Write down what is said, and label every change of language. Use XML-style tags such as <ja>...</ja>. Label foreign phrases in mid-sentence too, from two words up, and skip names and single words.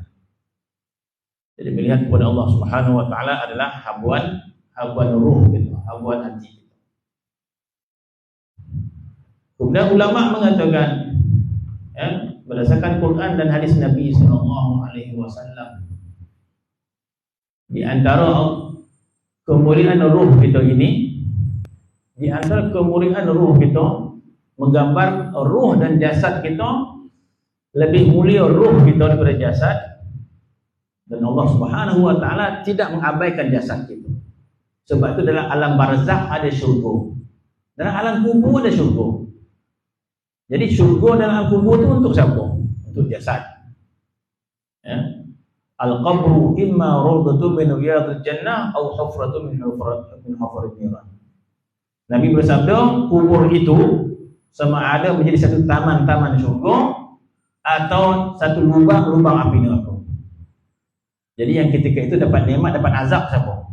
<ms>Jadi melihat kepada</ms> <ar>الله سبحانه وتعالى</ar> <ms>adalah habuan ruh kita, habuan hati kita. Kemudian ulama mengatakan berdasarkan Quran dan hadis Nabi</ms> <ar>صلى الله عليه وسلم,</ar> <ms>di antara kemuliaan ruh kita ini, di antara kemuliaan ruh kita menggambar ruh dan jasad kita, lebih mulia ruh kita daripada jasad, dan</ms> <ar>الله سبحانه وتعالى</ar> <ms>tidak mengabaikan jasad kita. Sebab itu dalam alam barzakh ada syurga, dalam alam kubur ada syurga. Jadi syurga dalam alam kubur itu untuk siapa? Untuk jasad.</ms> <ar>القبر إما روضة من رياض الجنة atau حفرة من حفر النيران.</ar> <ms>Nabi bersabda, kubur itu sama ada menjadi satu taman-taman syurga atau satu lubang-lubang api neraka. Jadi yang ketika itu dapat nikmat, dapat azab siapa?</ms>